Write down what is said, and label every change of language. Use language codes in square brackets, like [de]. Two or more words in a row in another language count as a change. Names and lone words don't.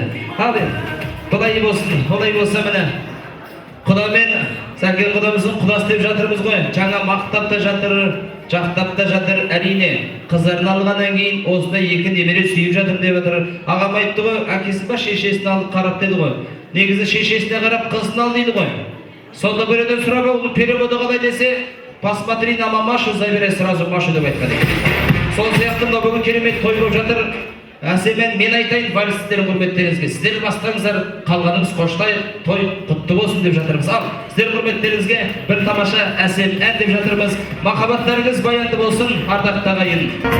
[kk] Ал енді, құдай болсын, құдай болса міне. Құдамен, Сәкен құдамыздың құдасы деп жатырмыз ғой. Жаңа мақтап та жатыр, жақтап та жатыр, әрине. Қызарын алғаннан кейін осындай екі немере сүйіп жатыр деп жатыр. Ағам айтты ғой, әкесі ба шешесін алып қарап деді ғой. Негізі шешесіне қарап қызын ал дейді ғой. Сонда біреуден сұрап ол переводы қалай десе, [ru] посмотри на мамашу, забирай сразу Машу [kk] деп айтқан екен. Сол сияқты мына бүгін керемет той болып жатыр. Әсемен мен айтайын вальсіздердің құрметтеріңізге. Сіздер бастаңыздар, қалғанымыз қоштайық, той құтты болсын деп жатырмыз. Ал, сіздер құрметтеріңізге бір тамаша әсем ән деп жатырмыз. Махаббаттарыңыз баянды болсын, ардақты ағайын.